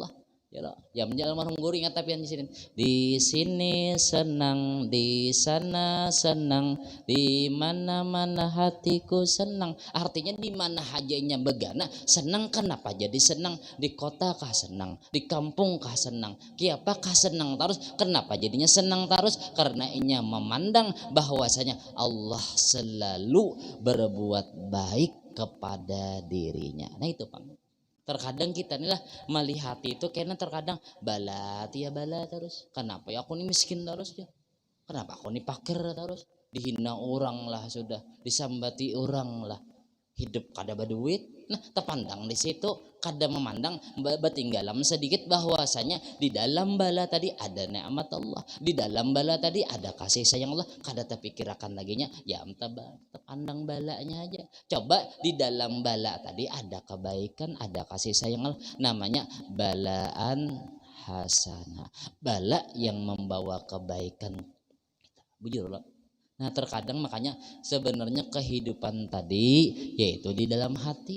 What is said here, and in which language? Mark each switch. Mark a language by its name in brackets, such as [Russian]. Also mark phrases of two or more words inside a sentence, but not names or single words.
[Banjar] Ya lo, jam almarhum guru ingat tapi di sini senang, di sana senang, di mana-mana hatiku senang. Artinya di mana hajanya begana senang. Kenapa jadi senang? Di kota kah senang, di kampung kah senang, kiapakah senang terus? Kenapa jadinya senang terus? Karena inya memandang bahwasanya Allah selalu berbuat baik kepada dirinya. Nah itu Pak. Terkadang kita inilah melihat itu karena terkadang bala terus. Kenapa ya aku ini miskin terus ya? Kenapa aku ini pakir terus? Dihina orang lah sudah, disambati orang lah. Hidup kada berduit. Nah, terpandang di situ kada memandang bertinggalam sedikit bahwasanya di dalam bala tadi ada nikmat Allah, di dalam bala tadi ada kasih sayang Allah. Kada terpikirkan laginya ya terpandang balanya aja. Coba di dalam bala tadi ada kebaikan, ada kasih sayang Allah, namanya [Arabic] balaan hasanah, [Banjar] bala yang membawa kebaikan. Bujur loh. Nah terkadang makanya sebenarnya kehidupan tadi yaitu di dalam hati.